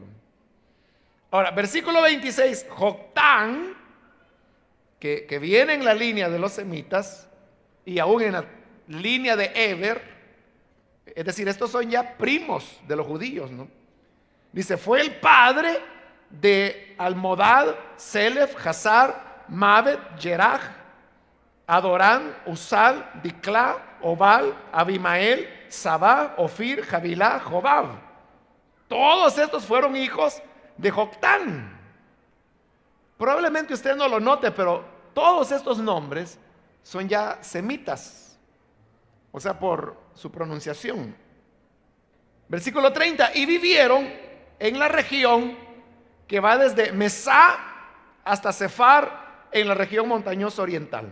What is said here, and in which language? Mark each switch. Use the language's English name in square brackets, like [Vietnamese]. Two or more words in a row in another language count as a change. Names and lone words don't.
[Spanish] Ahora, versículo 26, Joctán, que viene en la línea de los semitas y aún en la línea de Eber, es decir, estos son ya primos de los judíos, ¿no? Dice, fue el padre de Almodad, Selef, Hazar, Mabet, Jeraj, Adorán, Usal, Diclá, Obal, Abimael, Sabá, Ofir, Jabilá, Jobab. Todos estos fueron hijos de Joctán. Probablemente usted no lo note, pero todos estos nombres son ya semitas, o sea, por su pronunciación. Versículo 30, y vivieron en la región que va desde Mesá hasta Sefar, en la región montañosa oriental.